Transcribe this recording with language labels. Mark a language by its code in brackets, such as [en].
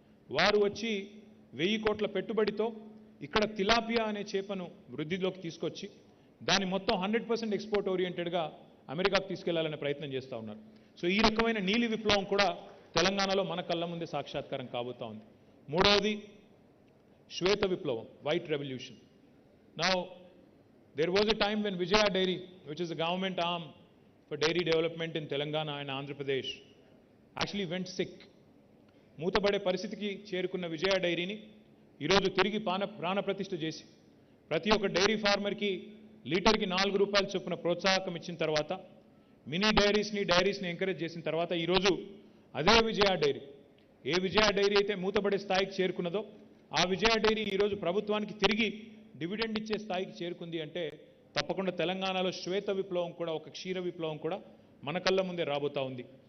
[te] వారు వచ్చి 1000 కోట్ల పెట్టుబడితో ఇక్కడ తిలాపియా అనే చేపను వృద్ధిలోకి తీసుకొచ్చి దాన్ని మొత్తం 100% ఎక్స్పోర్ట్ ఓరియంటెడ్గా అమెరికాకు తీసుకెళ్లాలనే ప్రయత్నం చేస్తూ ఉన్నారు. సో ఈ రకమైన నీలి విప్లవం కూడా తెలంగాణలో మన కళ్ళ ముందే సాక్షాత్కారం కాబోతా ఉంది. మూడవది శ్వేత విప్లవం, white revolution. [en] Now there was a time when Vijaya Dairy, which is the government arm for dairy development in Telangana and Andhra Pradesh, actually went sick. [te] మూతబడే పరిస్థితికి చేరుకున్న విజయ డైరీని ఈరోజు తిరిగి ప్రాణప్రతిష్ఠ చేసి ప్రతి ఒక్క డైరీ ఫార్మర్కి లీటర్కి 4 రూపాయల చొప్పున ప్రోత్సాహకం ఇచ్చిన తర్వాత, మినీ డైరీస్ని ఎంకరేజ్ చేసిన తర్వాత ఈరోజు అదే విజయ డైరీ, ఏ విజయ డైరీ అయితే మూతబడే స్థాయికి చేరుకున్నదో ఆ విజయ డైరీ ఈరోజు ప్రభుత్వానికి తిరిగి డివిడెండ్ ఇచ్చే స్థాయికి చేరుకుంది అంటే తప్పకుండా తెలంగాణలో శ్వేత విప్లవం కూడా, ఒక క్షీర విప్లవం కూడా మన కళ్ళ ముందే రాబోతా ఉంది.